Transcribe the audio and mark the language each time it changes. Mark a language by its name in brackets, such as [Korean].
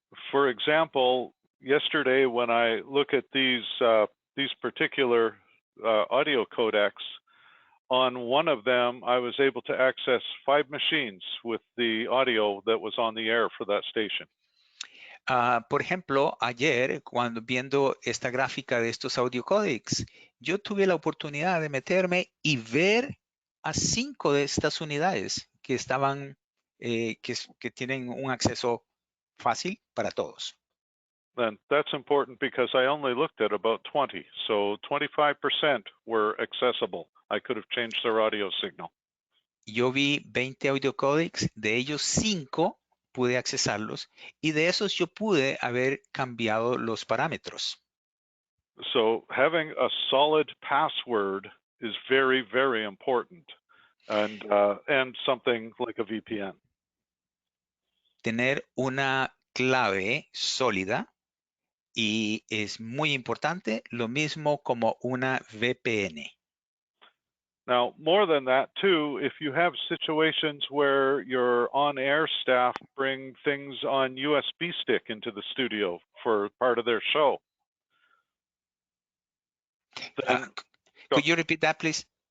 [English] For example, yesterday when I look at these particular audio codecs, on one of them I was able to access 5 machines with the audio that was on the air for that station. [Spanish] Por ejemplo, ayer, cuando viendo esta gráfica de estos audio codecs, yo tuve la oportunidad de meterme y ver a 5 de estas unidades que estaban, que tienen un acceso fácil para todos. [English] And that's important because I only looked at about 20, so 25% were accessible. I could have changed their audio signal. [Spanish] Yo vi 20 audio codecs, de ellos 5 pude accesarlos y de esos yo pude haber cambiado los parámetros. [English] So having a solid password is very, very important, and something like a VPN. [Spanish] Tener una clave sólida y es muy importante, lo mismo como una VPN. [English] Now, more than that too, if you have situations where your on-air staff bring things on USB stick into the studio for part of their show. Then, Could you repeat that, please?